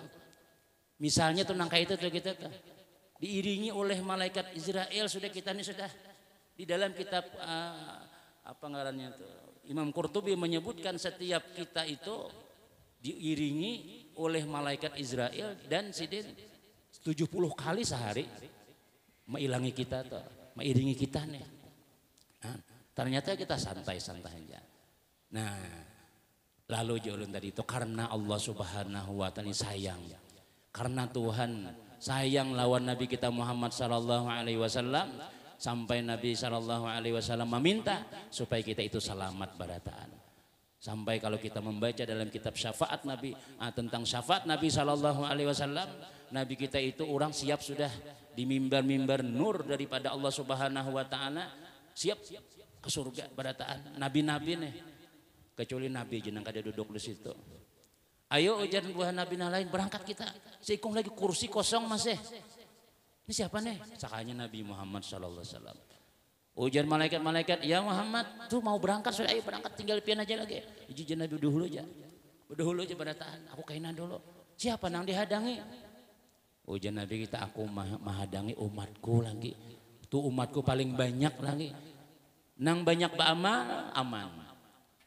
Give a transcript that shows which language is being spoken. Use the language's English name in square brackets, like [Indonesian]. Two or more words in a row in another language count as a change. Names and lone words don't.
[Banjar] Misalnya tuh nangka itu tuh kita diiringi oleh malaikat Israel, sudah kita ini sudah di dalam kitab apa ngarannya tuh Imam Qurtubi menyebutkan setiap kita itu diiringi oleh malaikat Israel dan sidin 70 kali sehari mengilangi kita tuh, mengiringi kita nih. Nah, ternyata kita santai-santai aja. Nah, lalu jolun tadi itu karena [Arabic] الله سبحانه وتعالى [Banjar] sayang. Karena Tuhan sayang lawan Nabi kita Muhammad [Arabic] صلى الله عليه وسلم, [Banjar] sampai Nabi [Arabic] صلى الله عليه وسلم [Banjar] meminta supaya kita itu selamat barataan. Sampai kalau kita membaca dalam kitab syafaat Nabi tentang syafaat Nabi [Arabic] صلى الله عليه وسلم, [Banjar] Nabi kita itu orang siap sudah di mimbar-mimbar nur daripada [Arabic] الله سبحانه وتعالى, [Banjar] siap ke surga barataan. Nabi-nabi nih, kecuali Nabi jeneng kada duduk di situ. Ayo ujar buah nabi lain berangkat kita. Seikung lagi kursi kosong masih. Ini siapa nih? Sakanya Nabi Muhammad [Arabic] صلى الله عليه وسلم. [Banjar] Ujar malaikat-malaikat, ya Muhammad tuh mau berangkat sudah, ayo berangkat tinggal pian aja lagi. Izin Nabi dahulu aja. Dahulu aja berataan, aku kainan dulu. Siapa nang dihadangi? Ujar Nabi kita, aku menghadangi umatku lagi. Tuh umatku paling banyak lagi. Nang banyak beramal aman.